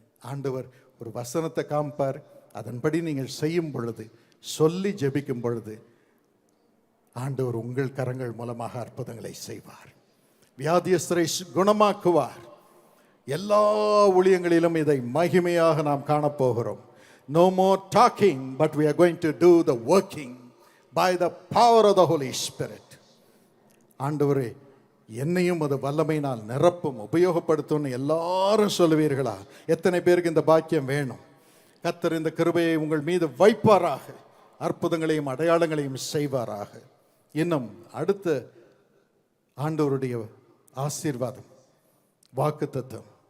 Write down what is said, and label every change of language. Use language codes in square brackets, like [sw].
[ta] ஆண்டவர் ஒரு வசனத்தை காமிப்பார். அதன்படி நீங்கள் செய்யும் பொழுது, சொல்லி ஜெபிக்கும் பொழுது, ஆண்டவர் உங்கள் கரங்கள் மூலமாக அற்புதங்களை செய்வார். வியாதியஸ்தரை குணமாக்குவார். எல்லா ஊழியங்களிலும் இதை மகிமையாக நாம் காணப்போகிறோம். [en] No more talking, but we are going to do the working by the power of the Holy Spirit. [ta] ஆண்டவரே, என்னையும் அது வல்லமையினால் நிரப்பும், உபயோகப்படுத்தும் எல்லாரும் சொல்லுவீர்களா? எத்தனை பேருக்கு இந்த பாக்கியம் வேணும்? கர்த்தர் இந்த கிருபையை உங்கள் மீது வைப்பாராக, அற்புதங்களையும் அடையாளங்களையும் செய்வாராக. இன்னும் அடுத்த ஆண்டவருடைய ஆசீர்வாதம், வாக்குத்தத்தம்.